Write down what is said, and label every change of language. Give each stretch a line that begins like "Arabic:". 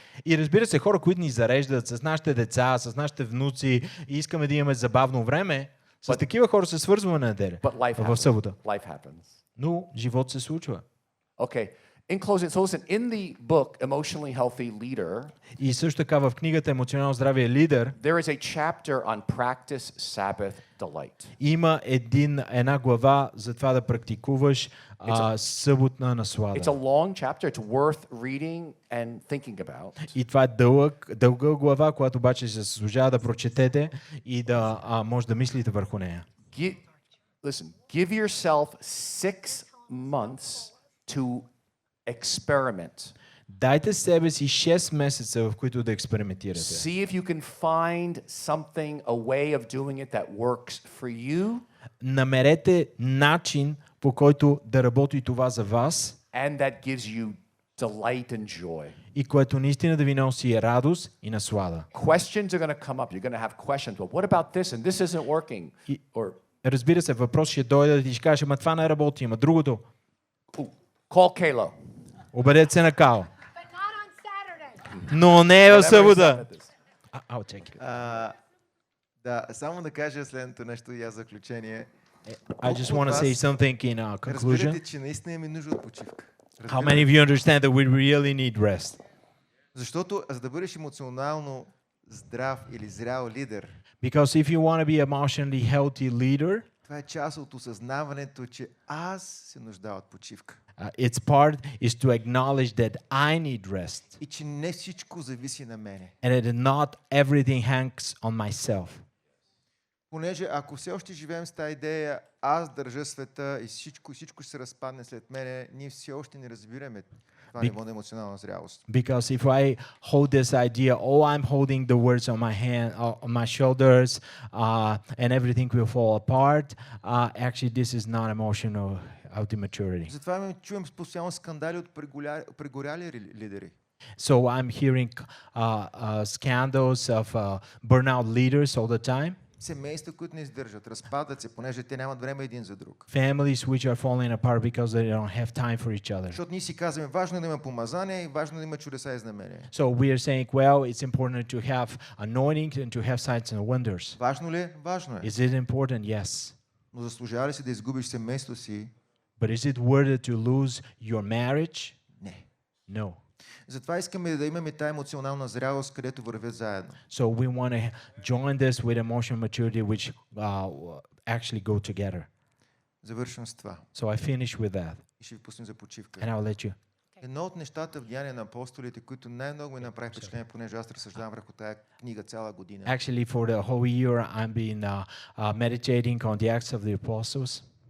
Bulgarian: И разбира се, хора, които ни зареждат с нашите деца, с нашите внуци и искаме да имаме забавно време, с такива хора се свързваме на неделя,
English: But life
Bulgarian: в
English: happens.
Bulgarian: събота.
English: Life happens.
Bulgarian: Но живот се случва.
English: Okay. In closing, so listen, in the book, Emotionally Healthy Leader,
Bulgarian: И също така в книгата Емоционално здраве лидер
English: there is a chapter on practice Sabbath delight.
Bulgarian: има една глава за това да практикуваш съботна наслада.
English: It's a long chapter. It's worth reading and thinking about.
Bulgarian: И това е дълга глава, която обаче се заслужава да прочетете и да може да мислите върху нея.
English: Listen, give yourself 6 months to experiment.
Bulgarian: Дайте себе си 6 месеца, в които да експериментирате.
English: See if you can find something, a way of doing it that works for you
Bulgarian: Намерете начин, по който да работи това за вас
English: and that gives you delight and joy.
Bulgarian: и което наистина да ви носи радост и наслада.
English: Questions are going to come up. You're going to have questions. Well, what about this? And this isn't working. Or
Bulgarian: Разбира се, въпрос ще дойде да ти ще каже, ама това не работи, ама другото.
English: call Kalo.
Bulgarian: Обадете се на Као.
English: But not on Saturday.
Bulgarian: Но не е в
English: Whatever his
Bulgarian: събота.
English: Sabbath is. I'll check it.
Bulgarian: Да, само да кажа следното нещо и аз заключение.
English: I just want to say something in conclusion.
Bulgarian: Разбирате, че наистина имаме нужда от почивка.
English: How many of you understand that we really need rest?
Bulgarian: Защото за да бъдеш емоционално здрав или зрял лидер,
English: Because if you want to be emotionally healthy leader,
Bulgarian: това е част от осъзнаването, че аз се нуждая от почивка.
English: its part is to acknowledge that I need rest
Bulgarian: И че не всичко зависи на мене.
English: and that not everything hangs on myself.
Bulgarian: Понеже ако все още живеем с тази идея, аз държа света и всичко ще се разпадне след мене, ние все още не разбираме това ниво на емоционална зрялост.
English: Because if I hold this idea, oh, I'm holding the words on my hand, on my shoulders, and everything will fall apart, actually this is not emotional healthy maturity.
Bulgarian: Затова чуем постоянно скандали от прегоряли лидери.
English: So I'm hearing scandals of burnout leaders all the time.
Bulgarian: Семейства, които не издържат, разпадат се, понеже те нямат време един за друг.
English: Families which are falling apart because they don't have time for each other.
Bulgarian: Защото ние си казваме, важно е да има помазание и важно е да има чудеса и знамения.
English: So we are saying, well, it's important to have anointing and to have signs and wonders.
Bulgarian: Важно ли е? Важно е.
English: Is it important? Yes.
Bulgarian: Но заслужава ли си да изгубиш семейството си?
English: But is it worth it to lose your marriage?
Bulgarian: Не.
English: No.
Bulgarian: Затова искаме да имаме тая емоционална зрялост, където вървят заедно.
English: So we want to join this with emotional maturity, which actually go together.
Bulgarian: Завършвам с това.
English: So I finish with that,
Bulgarian: И ще ви пуснем за почивка.
English: and I'll let you.
Bulgarian: Едно от нещата в Деяния на апостолите, които най-много ми направи впечатление, понеже аз разсъждавам върху тая книга цяла година.
English: Actually, for the whole year, I'm been meditating on the Acts of the Apostles,